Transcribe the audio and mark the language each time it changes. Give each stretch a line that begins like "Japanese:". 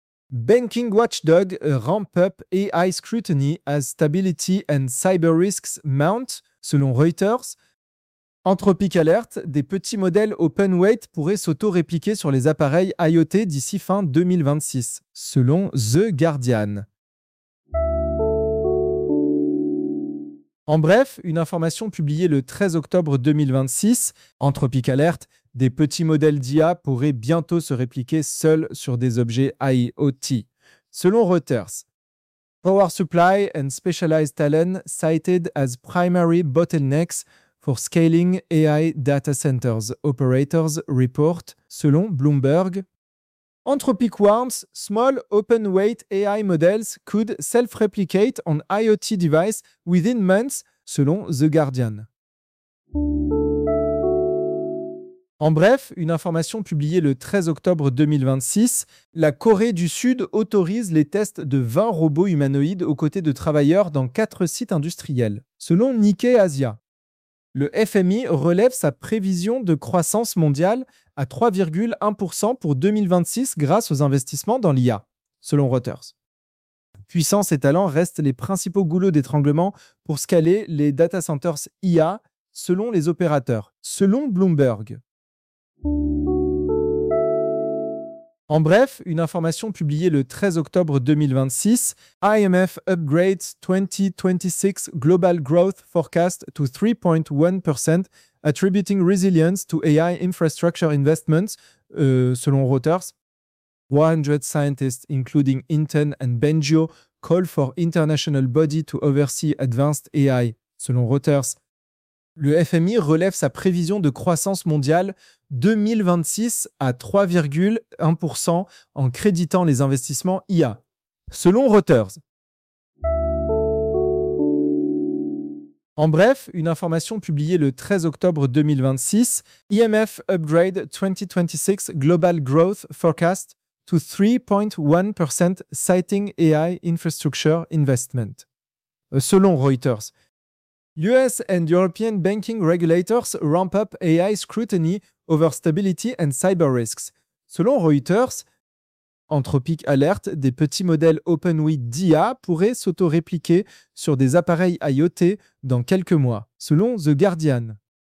English: Banking watchdog ramp up AI scrutiny as stability and cyber risks mount,
French: selon Reuters. Anthropic alerte, des petits modèles open weight pourraient s'auto-répliquer sur les appareils IoT d'ici fin 2026, selon The Guardian. En bref, une information publiée le 13 octobre 2026, Anthropic alerte, des petits modèles d'IA pourraient bientôt se répliquer seuls sur des objets IoT, selon Reuters.
English: Power supply and specialized talent cited as primary bottlenecks for scaling AI data centers, operators report,
French: selon Bloomberg.
English: Anthropic warns, small open weight AI models could self-replicate on IoT device within months,
French: selon The Guardian. En bref, une information publiée le 13 octobre 2026, la Corée du Sud autorise les tests de 20 robots humanoïdes aux côtés de travailleurs dans 4 sites industriels, selon Nikkei Asia. Le FMI relève sa prévision de croissance mondiale à 3,1% pour 2026 grâce aux investissements dans l'IA, selon Reuters. Puissance et talent restent les principaux goulots d'étranglement pour scaler les data centers IA, selon les opérateurs, selon Bloomberg. En bref, une information publiée le 13 octobre 2026,
English: IMF upgrades 2026 global growth forecast to 3.1%, attributing resilience to AI infrastructure investments,
French: selon Reuters.
English: 100 scientists, including Inten and Bengio, call for international body to oversee advanced AI,
French: selon Reuters. Le FMI relève sa prévision de croissance mondiale 2026 à 3,1% en créditant les investissements IA, selon Reuters. En bref, une information publiée le 13 octobre 2026,
English: IMF upgrade 2026 global growth forecast to 3.1% citing AI infrastructure investment,
French: selon Reuters.
English: US and European banking regulators ramp up AI scrutiny over stability and cyber risks.
French: Selon Reuters, Anthropic alerte, des petits modèles OpenWeight d'IA pourraient s'auto-répliquer sur des appareils IoT dans quelques mois, selon The Guardian.